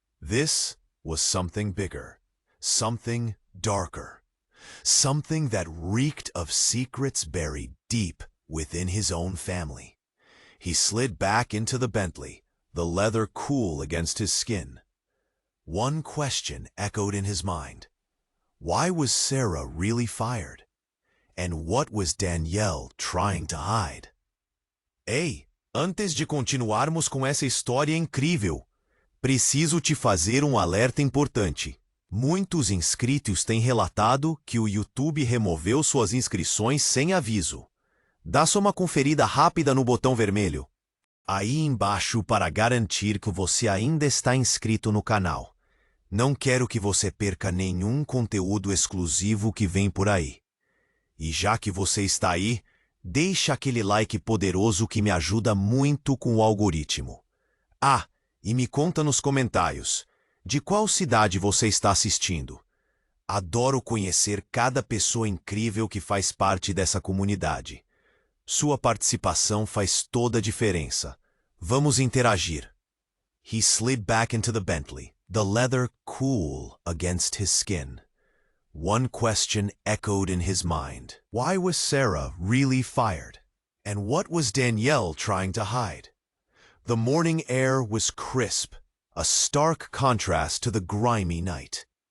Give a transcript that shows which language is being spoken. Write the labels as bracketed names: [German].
[English] This was something bigger, something darker, something that reeked of secrets buried deep within his own family. He slid back into the Bentley, the leather cool against his skin. One question echoed in his mind. Why was Sarah really fired? And what was Danielle trying to hide? [Portuguese] "Ei, antes de continuarmos com essa história incrível, preciso te fazer alerta importante. Muitos inscritos têm relatado que o YouTube removeu suas inscrições sem aviso. Dá só uma conferida rápida no botão vermelho aí embaixo para garantir que você ainda está inscrito no canal. Não quero que você perca nenhum conteúdo exclusivo que vem por aí. E já que você está aí, deixa aquele like poderoso que me ajuda muito com o algoritmo. Ah, e me conta nos comentários, De qual cidade você está assistindo? Adoro conhecer cada pessoa incrível que faz parte dessa comunidade. Sua participação faz toda a diferença. Vamos interagir. [English] He slid back into the Bentley, the leather cool against his skin. One question echoed in his mind. Why was Sarah really fired? And what was Danielle trying to hide? The morning air was crisp, a stark contrast to the grimy night.